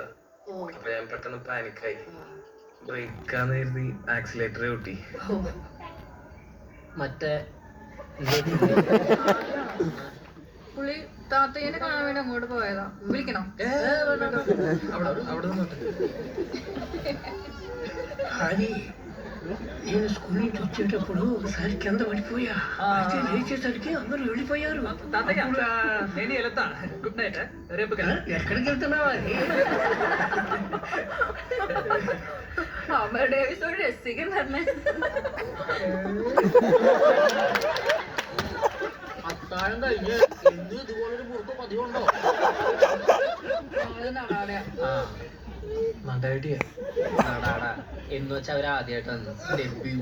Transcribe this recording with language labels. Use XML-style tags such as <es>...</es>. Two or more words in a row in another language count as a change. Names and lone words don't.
<ml>അപ്പൊ ഞാൻ പെട്ടെന്ന് പാനിക്കായി. ബ്രേക്കാന്ന് കരുതി ആക്സിലേറ്റർ കൂട്ടി. മറ്റേ പുള്ളി താത്തയ്യനെ കാണാൻ വേണ്ടി അങ്ങോട്ട് പോയതാ. വിളിക്കണം? അവിടെ നിന്നോട്ടെ.</ml> <te>హరి నేను స్కూల్ నుంచి వచ్చేటప్పుడు ఒకసారి కింద పడిపోయా. అయితే లేచేసరికి అందరూ వెళ్ళిపోయారు.</te> <en>good night. రేపు</en> <te>ఎక్కడికి వెళ్తున్నావా?</te> <ml>അമ്മ ഡേവിസോട് രസിക്കാൻ തന്നെ. അത്താഴം കഴിഞ്ഞ് എന്നും ഇതുപോലൊരു മുറുക്ക് പതിവുണ്ടോ? എന്ന് വെച്ചാൽ അവര് ആദ്യമായിട്ടാണ് ഡെബ്യൂ.</ml>